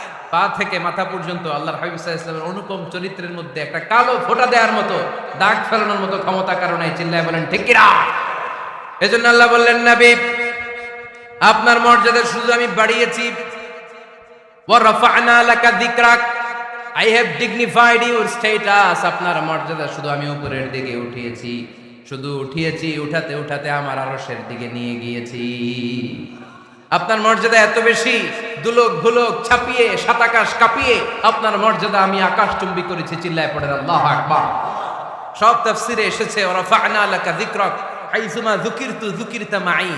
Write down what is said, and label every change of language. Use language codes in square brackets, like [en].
[bn] পা থেকে মাথা পর্যন্ত আল্লাহর হাবিব সাল্লাল্লাহু আলাইহি ওয়াসাল্লামের অনুপম চরিত্রের মধ্যে একটা কালো ফোঁটা দেওয়ার মতো, দাগ ফেলানোর মতো ক্ষমতা কারণে। চিল্লায় বলেন ঠিক কিনা? এজন্য আল্লাহ বললেন নবী আপনার মর্যাদা শুধু আমি বাড়িয়েছি। [ar] ওয়া রাফা'না লাকা যিকরাক। [en] I have dignified your status. [bn] আপনার মর্যাদা শুধু আমি উপরের দিকে উঠিয়েছি, শুধু উঠিয়েছি, উঠাতে উঠাতে আমার আরশের দিকে নিয়ে গিয়েছি। আপনার মর্যাদা এত বেশি, দুলক ভুলক ছাপিয়ে, সাত আকাশ কাঁপিয়ে আপনার মর্যাদা আমি আকাশচুম্বী করেছি। চিল্লায় পড়েন আল্লাহু আকবার। সব তাফসিরে এসেছে [ar] ওয়া রাফা'না লাকা যিকরাক হাইসুমা যুকিরতু যুকিরতা মাই।